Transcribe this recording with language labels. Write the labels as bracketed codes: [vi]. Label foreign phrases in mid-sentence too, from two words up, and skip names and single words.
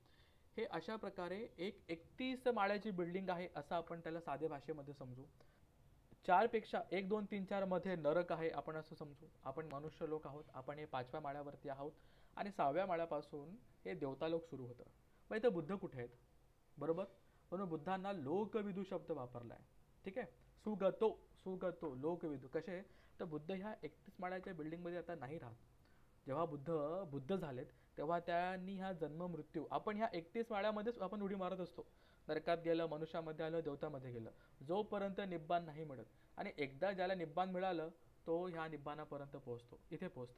[mr] हे अशा प्रकारे एक 31 माळ्याची बिल्डिंग आहे असं आपण त्याला साध्या भाषेमध्ये समजू. 4 पेक्षा 1, 2, 3, 4 मध्ये नरक आहे आपण असं समजू. आपण मनुष्य लोक आहोत, आपण हे 5व्या माळ्यावरती आहोत आणि 6व्या माळ्यापासून हे देवता लोक सुरू होतं. मग इथं बुद्ध कुठे आहेत? बरोबर, म्हणून बुद्धांना लोकविदू शब्द वापरला आहे, ठीक आहे. [pi] सुगतो, सुगतो लोकविदू. [mr] कसे? तर बुद्ध ह्या 31 माळ्याच्या बिल्डिंगमध्ये आता नाही राहत. जेव्हा बुद्ध झालेत तेव्हा त्यांनी हा जन्म मृत्यू, आपण ह्या 31 माळ्यामध्येच आपण उडी मारत असतो. नरकात गेलं, मनुष्यामध्ये आलं, देवतामध्ये गेलं, जोपर्यंत निब्बाण नाही मिळत. आणि एकदा ज्याला निब्बाण मिळालं तो ह्या निब्बाणापर्यंत पोहोचतो, इथे पोहोचतो.